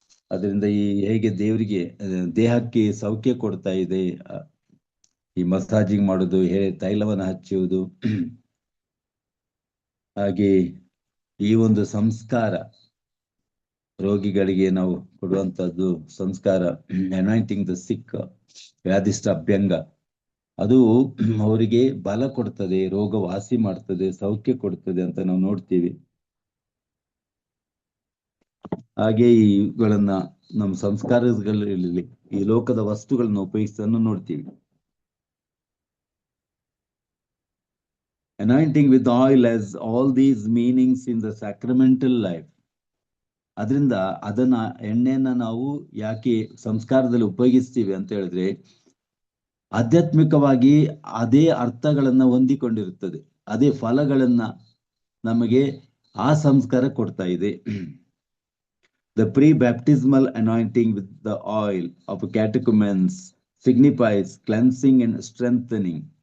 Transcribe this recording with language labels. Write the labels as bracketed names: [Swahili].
[Kannada] ಅದರಿಂದ ಈ ಹೇಗೆ ದೇವರಿಗೆ ದೇಹಕ್ಕೆ ಸೌಖ್ಯ ಕೊಡ್ತಾ ಇದೆ ಈ ಮಸಾಜಿಂಗ್ ಮಾಡುದು, ತೈಲವನ್ನು ಹಚ್ಚುವುದು, ಹಾಗೆ ಈ ಒಂದು ಸಂಸ್ಕಾರ ರೋಗಿಗಳಿಗೆ ನಾವು ಕೊಡುವಂತದ್ದು ಸಂಸ್ಕಾರ, [English] anointing the sick, [Kannada] ವ್ಯಾಧಿಷ್ಠ ಅಭ್ಯಂಗ, ಅದು ಅವರಿಗೆ ಬಲ ಕೊಡ್ತದೆ, ರೋಗ ವಾಸಿ ಮಾಡ್ತದೆ, ಸೌಖ್ಯ ಕೊಡ್ತದೆ ಅಂತ ನಾವು ನೋಡ್ತೀವಿ. ಹಾಗೆ ಇವುಗಳನ್ನ ನಮ್ಮ ಸಂಸ್ಕಾರಗಳಲ್ಲಿ ಈ ಲೋಕದ ವಸ್ತುಗಳನ್ನ ಉಪಯೋಗಿಸೋದನ್ನು ನೋಡ್ತೀವಿ. [English] Anointing with oil has all these meanings in the sacramental life. [Kannada] ಅದರಿಂದ ಅದನ್ನ ಎಣ್ಣೆಯನ್ನ ನಾವು ಯಾಕೆ ಸಂಸ್ಕಾರದಲ್ಲಿ ಉಪಯೋಗಿಸ್ತೀವಿ ಅಂತ ಹೇಳಿದ್ರೆ, ಆಧ್ಯಾತ್ಮಿಕವಾಗಿ ಅದೇ ಅರ್ಥಗಳನ್ನ ಹೊಂದಿಕೊಂಡಿರುತ್ತದೆ, ಅದೇ ಫಲಗಳನ್ನ ನಮಗೆ ಆ ಸಂಸ್ಕಾರ ಕೊಡ್ತಾ ಇದೆ. [English] The pre-baptismal anointing with the oil of catechumens signifies cleansing and strengthening.